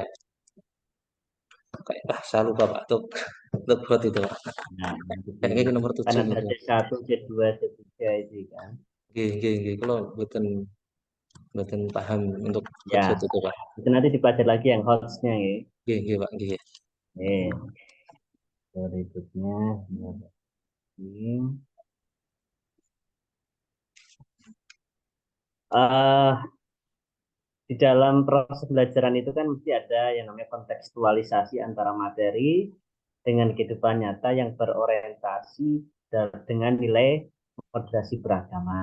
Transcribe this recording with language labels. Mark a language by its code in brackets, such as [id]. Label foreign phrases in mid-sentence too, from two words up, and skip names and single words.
[id] Kayak saya lupa Pak, untuk HOTS itu Pak. Nah, jadi Kayaknya nomor kan 7 ada gitu. C1, C2, C3 itu kan. [jv] Nggih, nggih, nggih. [id] Kalau [jv] mboten mboten [id] paham untuk Ya, HOTS itu Pak. itu nanti dipelajari lagi yang hotsnya ya. [jv] Nggih, nggih Pak, nggih. [id] Berikutnya ini. eh di dalam proses pembelajaran itu kan mesti ada yang namanya kontekstualisasi antara materi dengan kehidupan nyata yang berorientasi dengan nilai moderasi beragama.